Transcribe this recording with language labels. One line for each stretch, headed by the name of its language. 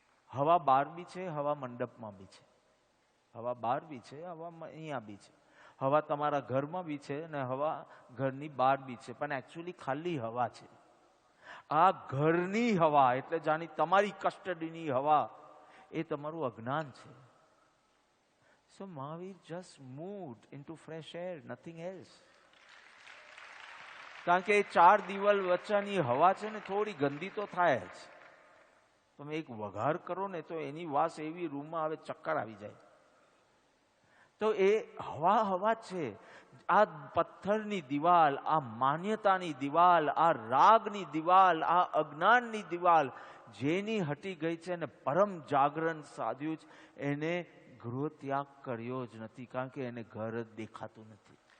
Gujarati: હવા બહાર બી છે, હવા મંડપમાં બી છે, હવા બહાર બી છે, હવા અહીંયા બી છે, હવા તમારા ઘરમાં બી છે અને હવા ઘરની બહાર બી છે, પણ એકચ્યુઅલી ખાલી હવા છે. આ ઘરની હવા એટલે જાણી તમારી કસ્ટડીની હવા, એ તમારું અજ્ઞાન છે.
English: So Mahavir just moved into fresh air, nothing else.
Gujarati: કારણ કે 4 દિવાલ વચ્ચેની હવા છે ને થોડી ગંદી તો થાય જ. તમે એક વઘાર કરો ને તો એની વાસ એવી રૂમમાં આવે, ચક્કર આવી જાય. તો એ હવા છે. આ પથ્થરની દિવાલ, આ માન્યતાની દિવાલ, આ રાગની દિવાલ, આ અજ્ઞાનની દિવાલ જેની હટી ગઈ છે ને પરમ જાગરણ સાધ્યું છે, એને ગૃહ ત્યાગ કર્યો જ નથી, કારણ કે એને ઘર જ દેખાતું નથી.